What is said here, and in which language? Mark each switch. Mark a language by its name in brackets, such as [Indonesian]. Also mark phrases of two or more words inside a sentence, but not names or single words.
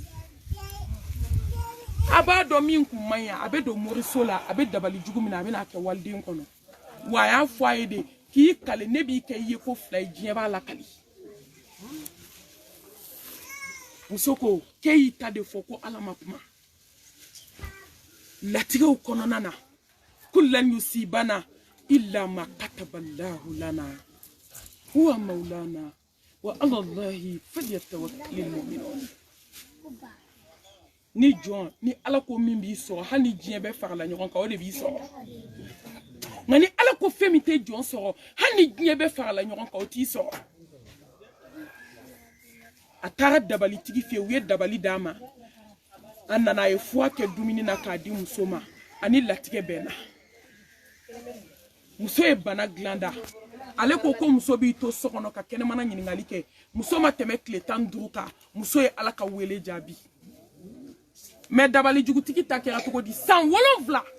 [Bambara] a b'a dɔn min kun man ɲi a bɛ don moriso la a bɛ dabali jugu min na a bɛ n'a kɛ waliden kɔnɔ wa a y'a fɔ a ye de k'i kale ne b'i kɛ i ye ko fila ye diɲɛ b'a lakali muso ko k'e y'i ta de fɔ ko ala ma kuma latigɛw kɔnɔna na [Arabic] قل لن يصيبنا إلا ما كتب الله لنا هو مولانا وعلى الله فليتوكل المؤمنون [Bambara] ni jɔn ni ala ko min b'i sɔrɔ hali ni diɲɛ bɛɛ farala ɲɔgɔn kan o de b'i sɔrɔ nka ni ala ko fɛn min tɛ jɔn sɔrɔ hali ni diɲɛ bɛɛ farala ɲɔgɔn kan o t'i sɔrɔ a taara dabalitigi fɛ yen u ye dabali d'a ma a nana a ye fuwa kɛ dumuni na k'a di muso ma ani latigɛ bɛnna muso ye bana dilan da ale ko ko muso b'i to so kɔnɔ ka kɛnɛmana ɲininkali kɛ muso ma tɛmɛ tile 15 kan muso ye ala ka wele jaabi mais dabali jugutigi ta kɛra cogo di san 7